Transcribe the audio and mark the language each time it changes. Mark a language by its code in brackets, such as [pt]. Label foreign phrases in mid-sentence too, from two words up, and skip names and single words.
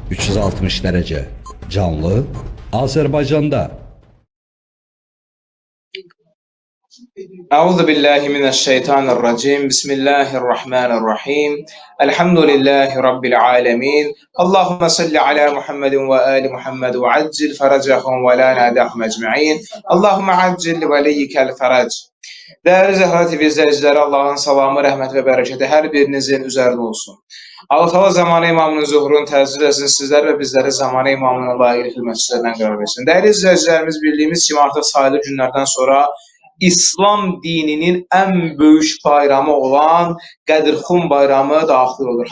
[tr] 360 derece canlı Azerbaycan'da. [ar] أعوذ بالله من الشيطان الرجيم بسم الله الرحمن الرحيم الحمد لله رب العالمين اللهم صل على محمد وآل محمد وعجل فرجهم ولا نادهم أجمعين اللهم عجل لوليك الفرج. [az] Değerli Zəhra TV izləyiciləri, Allahın salamı, rəhmət və bərəkəti hər birinizin üzərində olsun. Allah Teala zamanı imamının zuhurunu təəccül etsin, sizlər və bizləri zamanı imamının layiqli xidmətçilərindən qərar versin. Değerli izləyicilərimiz, bildiyimiz kimi artıq sayılı günlərdən sonra İslam dininin ən böyük bayramı olan Qədirxum bayramı daxil olur.